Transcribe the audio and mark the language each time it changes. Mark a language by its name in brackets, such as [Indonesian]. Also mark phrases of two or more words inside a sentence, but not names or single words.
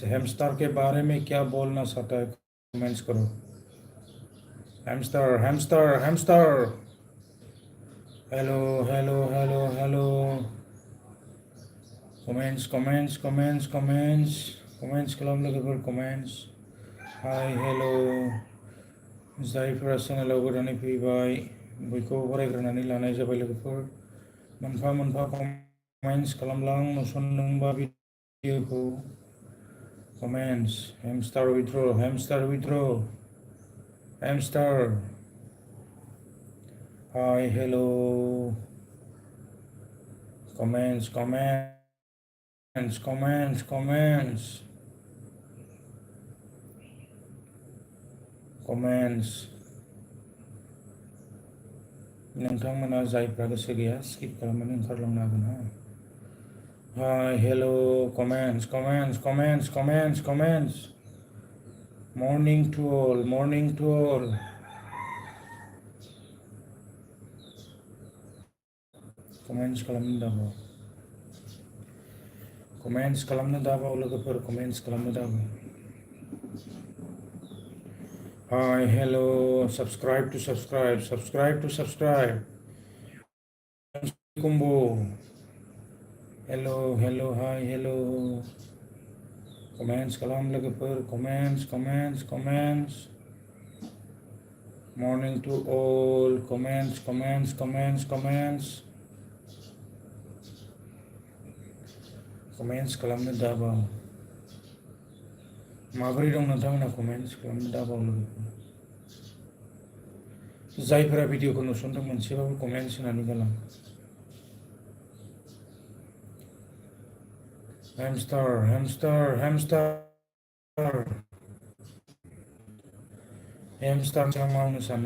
[Hindi] हैमस्टर के बारे में क्या बोलना चाहता है? कमेंट्स करो। हैमस्टर हैमस्टर हैमस्टर। [English] hello hello hello hello. comments comments comments comments comments [Bodo] खालाम लोगोफोर, [English] कमेंट्स। hi hello, [Bodo] जायफोरा चेनेलाव गोदानै फैबाय बयखौबो फरायग्रोनानै लानाय जाबाय लोगोफोर। मोनफा मोनफा कमेंट्स खालामलां नुसनदोंबा भिडिअखौ। कमेंट्स। हैमस्टार विथ्र, हैमस्टार विथ्र, हैमस्टार। [English] hi hello. comments comments comments comments comments. [Bodo] नोंथांमोना जायफ्रा गोसो गैया स्किप खालामनानै ओंखारलांनो हागोन। [English] hi hello. comments comments comments comments comments. morning to all, morning to all. [Bodo] कमेंट्स खालामनो दाबाव, कमेंट्स खालामनो दाबाव लोगोफोर, कमेंट्स खालामनो दाबाव। [English] hi hello, subscribe to subscribe, subscribe to subscribe. कुम्बो। hello hello, hi hello. [Bodo] कमेंट्स खालाम लोगोफोर, [English] comments comments comments. morning to all, comments comments comments comments. [Bodo] कमेंट्स खालामनो दाबाव। माबोरै दं नोंथांमोना? कमेंट्स खालामनो दाबाव लोगोफोर। जायफोरा भिडिअखौ नुसनदों मोनसेबाबो कमेन्ट्स होनानै गालां। हैमस्टार हैमस्टार हैमस्टार हैमस्टार मा मावनो सानो?